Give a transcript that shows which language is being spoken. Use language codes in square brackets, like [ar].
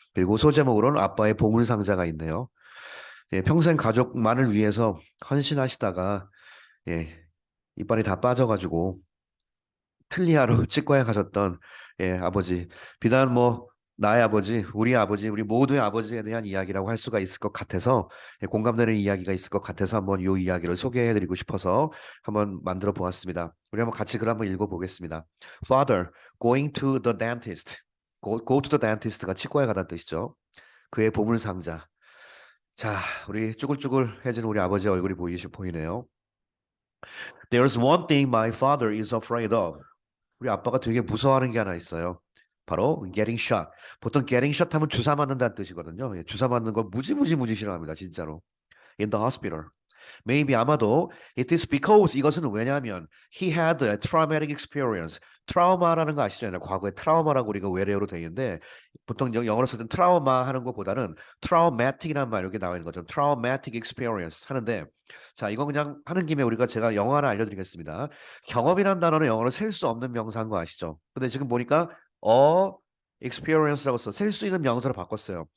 [ko] 그리고 소제목으로는 아빠의 보물 상자가 있네요. 예, 평생 가족만을 위해서 헌신하시다가 이빨이 다 빠져가지고 틀니하러 치과에 가셨던 아버지. 비단 뭐 나의 아버지, 우리 아버지, 우리 모두의 아버지에 대한 이야기라고 할 수가 있을 것 같아서 공감되는 이야기가 있을 것 같아서 한번 이 이야기를 소개해드리고 싶어서 한번 만들어 보았습니다. 우리 한번 같이 글 한번 읽어보겠습니다. [en] Father, going to the dentist. Go to the dentist [ko] 가 치과에 가다는 뜻이죠. 그의 보물 상자. 자, 우리 쭈글쭈글해진 우리 아버지의 얼굴이 보이네요. [en] There's one thing my father is afraid of. [ko] 우리 아빠가 되게 무서워하는 게 하나 있어요. 바로 [en] getting shot. [ko] 보통 getting shot 하면 주사 맞는다는 뜻이거든요. 예, 주사 맞는 거 무지 싫어합니다. 진짜로. [en] In the hospital. Maybe [ko] 아마도 [en] it is because [ko] 이것은 왜냐하면 [en] he had a traumatic experience. [ko] 트라우마라는 거 아시잖아요. 과거에 트라우마라고 우리가 외래어로 되어 있는데 보통 영어로 쓸 땐 트라우마 하는 것보다는 traumatic이라는 말 여기 나와 있는 거죠. traumatic experience 하는데 자, 이거 그냥 하는 김에 제가 영어 하나 알려드리겠습니다. 경험이라는 단어는 영어로 셀 수 없는 명사인 거 아시죠? 근데 지금 보니까 experience라고 써 셀 수 있는 명사로 바꿨어요.